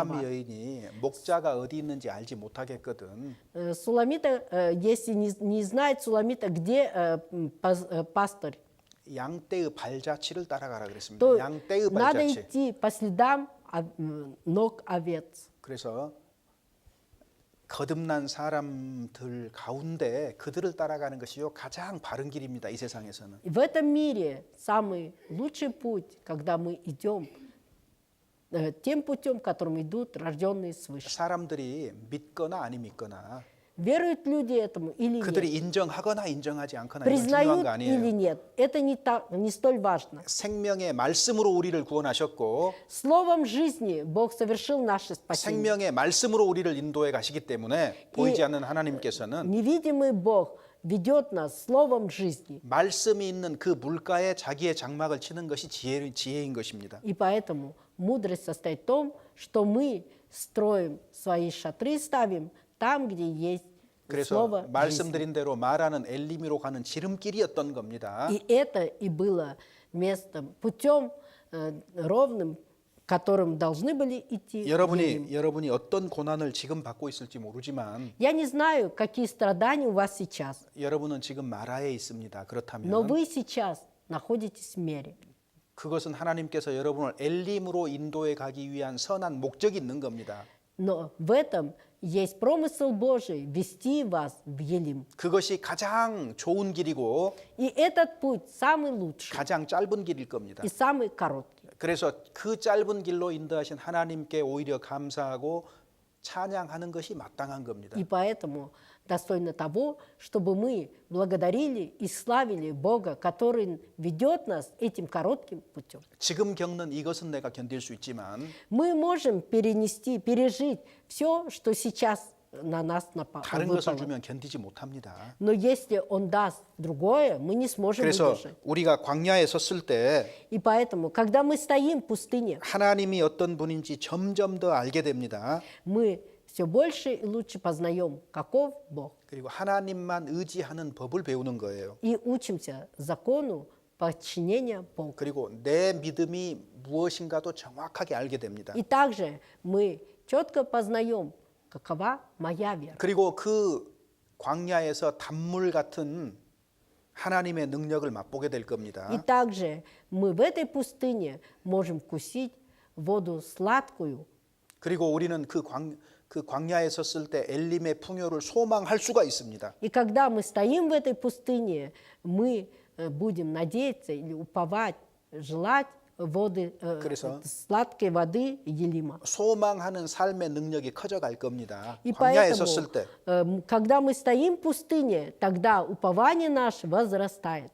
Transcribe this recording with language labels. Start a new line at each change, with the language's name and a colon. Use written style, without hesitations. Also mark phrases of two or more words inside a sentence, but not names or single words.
Korean: 술람미 여인이 목자가 어디 있는지 알지 못하겠거든.
Russian: Суламита, если не знает Суламита, где пастырь,
Korean: 양떼의 발자취를 따라가라 그랬습니다.
Russian: то
Korean: 양떼의
Russian: надо
Korean: 발자취.
Russian: идти по следам ног овец.
Korean: 그래서 거듭난 사람들 가운데 그들을 따라가는 것이요 가장 바른 길입니다. 이 세상에서는.
Russian: И в этом мире самый лучший путь, когда мы идем тем путем, которым идут рожденные свыше.
Korean: 사람들이 믿거나 안 믿거나
Russian: Веруют люди этому или
Korean: 그들이
Russian: нет?
Korean: 인정하거나 인정하지 않거나 이건 중요한
Russian: Признают
Korean: 거
Russian: или
Korean: 아니에요.
Russian: нет? Это не столь важно.
Korean: 생명의 말씀으로 우리를 구원하셨고
Russian: Словом жизни Бог совершил наше спасение.
Korean: 생명의 말씀으로 우리를 인도해 가시기 때문에 보이지 않는 하나님께서는
Russian: Невидимый Бог ведет нас словом жизни.
Korean: 말씀이 있는 그 물가에 자기의 장막을 치는 것이 지혜인 것입니다.
Russian: И поэтому мудрость состоит в том, что мы строим свои шатры, ставим там, где есть
Korean: 그래서
Russian: слово жизни.
Korean: 말씀드린 대로 말하는 엘리미로 가는 지름길이었던 겁니다.
Russian: И это и было местом, путем ровным которым должны были идти. едем.
Korean: 여러분이 어떤 고난을 지금 받고 있을지 모르지만
Russian: Я не знаю, какие страдания у вас сейчас,
Korean: 여러분은 지금 마라에 있습니다.
Russian: но
Korean: 그렇다면
Russian: вы сейчас находитесь в мире.
Korean: 그것은 하나님께서 여러분을 엘림으로 인도해 가기 위한 선한 목적이 있는 겁니다.
Russian: Но в этом есть промысел Божий вести вас в Елим.
Korean: 그것이 가장 좋은 길이고
Russian: И этот путь самый лучший
Korean: 가장 짧은 길일 겁니다.
Russian: и самый короткий.
Korean: 그래서 그 짧은 길로 인도하신 하나님께 오히려 감사하고 찬양하는 것이 마땅한 겁니다.
Russian: И поэтому достойно того, чтобы мы благодарили и славили Бога, который ведет нас этим коротким путем.
Korean: 지금 겪는 이것은 내가 견딜 수 있지만
Russian: Мы можем пережить все, что сейчас на нас
Korean: 다른 것을
Russian: выпало.
Korean: 주면 견디지 못합니다.
Russian: Но если Он даст другое, мы не сможем
Korean: 그래서
Russian: выдержать.
Korean: 우리가 광야에 섰을 때
Russian: И поэтому, когда мы стоим в пустыне,
Korean: 하나님이 어떤 분인지 점점 더 알게 됩니다.
Russian: мы все больше и лучше познаем, каков Бог.
Korean: 그리고 하나님만 의지하는 법을 배우는 거예요.
Russian: И учимся закону подчинения Богу.
Korean: 그리고 내 믿음이 무엇인가도 정확하게 알게 됩니다.
Russian: И также мы четко познаем, какова моя вера.
Korean: 그리고 그 광야에서 단물 같은 하나님의 능력을 맛보게 될 겁니다.
Russian: И также мы в этой пустыне можем вкусить воду сладкую.
Korean: 그리고 우리는 그 광야에 섰을 때 엘림의 풍요를 소망할 수가 있습니다.
Russian: И когда мы стоим в этой пустыне, мы будем надеяться или уповать, желать воды,
Korean: 그래서
Russian: сладкой воды Елима.
Korean: 소망하는 삶의 능력이 커져갈 겁니다.
Russian: И
Korean: 광야에
Russian: поэтому,
Korean: 섰을 때.
Russian: когда мы стоим в пустыне, тогда упование наше возрастает.